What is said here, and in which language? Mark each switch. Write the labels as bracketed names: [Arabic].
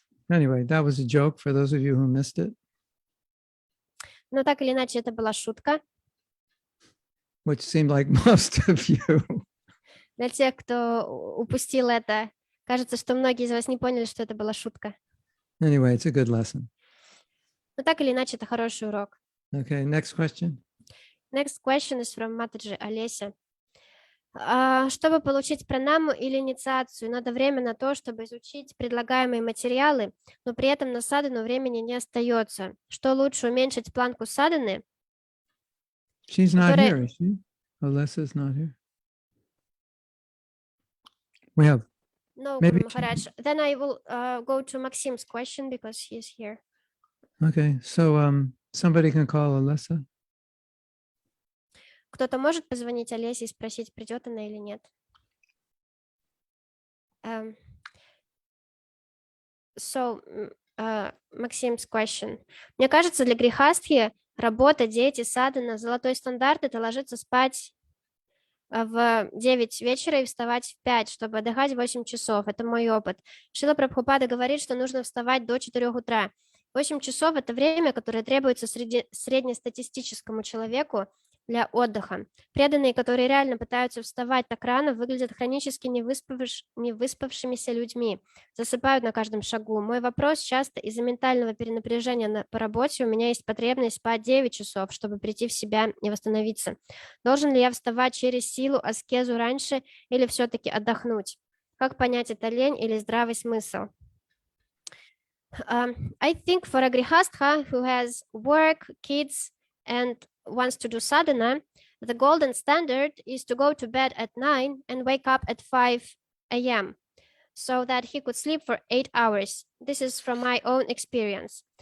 [English] Anyway, that was a joke for those of you who missed it, [Russian] Но так или иначе, это была шутка. [English] which seemed like most of you. [Russian] Для тех, кто упустил это, кажется, что многие из вас не поняли, что это была шутка. [English] Anyway, it's a good lesson. [Russian] Но так или иначе, это хороший урок. [English] Okay, next question. Next question is from Матаджи Олеся. [Russian] Чтобы получить пранаму или инициацию, надо время на то, чтобы изучить предлагаемые материалы, но при этом на садхану времени не остается. Что лучше, уменьшить планку садханы? [English] She's not But here, is she? Alessa's not here. We have, No, Maybe- Maharaj. Then I will go to Maxim's question because he is here. okay, so somebody can call Alessa. [Russian] Кто-то может позвонить Олесе и спросить, придет она или нет? [English] Maxim's question. [Russian] Мне кажется, для грехастхи работа, дети, садхана, золотой стандарт — это ложиться спать в 9 вечера и вставать в 5, чтобы отдыхать 8 часов. Это мой опыт. Шрила Прабхупада говорит, что нужно вставать до 4 утра. 8 часов — это время, которое требуется среднестатистическому человеку для отдыха. Преданные, которые реально пытаются вставать так рано, выглядят хронически невыспавшимися людьми, засыпают на каждом шагу. Мой вопрос: часто из-за ментального перенапряжения по работе у меня есть потребность спать 9 часов, чтобы прийти в себя и восстановиться. Должен ли я вставать через силу, аскезу раньше или все-таки отдохнуть? Как понять, это лень или здравый смысл? [English] I think for a grihastha who has work, kids, and wants to do sadhana, the golden standard is to go to bed at 9 and wake up at 5 a.m. so that he could sleep for 8 hours. This is from my own experience.